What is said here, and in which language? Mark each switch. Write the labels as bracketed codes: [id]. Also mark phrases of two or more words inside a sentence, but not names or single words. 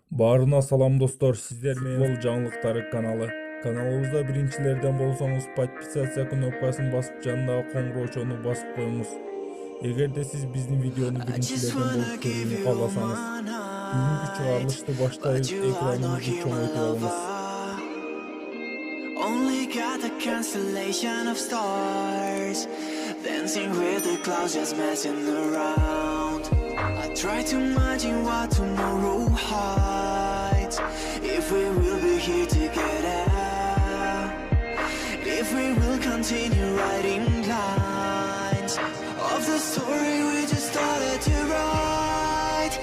[ky] Баарына салам достор, сиздер менен ФУТБОЛ жаңылыктары каналы. Каналыбызда биринчилерден болсоңуз подписация кнопкасын басып жанындагы коңгуроочону басып коюңуз. Эгерде сиз биздин видеону биринчилерден болуп көрүүнү кааласаңыз, бүгүнкү чыгарылышты баштайбыз, экраныңызды чоңойтуп алыңыз. [en] Only got a constellation of stars, dancing with the clouds, just messing around. I try to imagine what tomorrow hides, if we will be here together, if we will continue writing lines of the story we just started to write.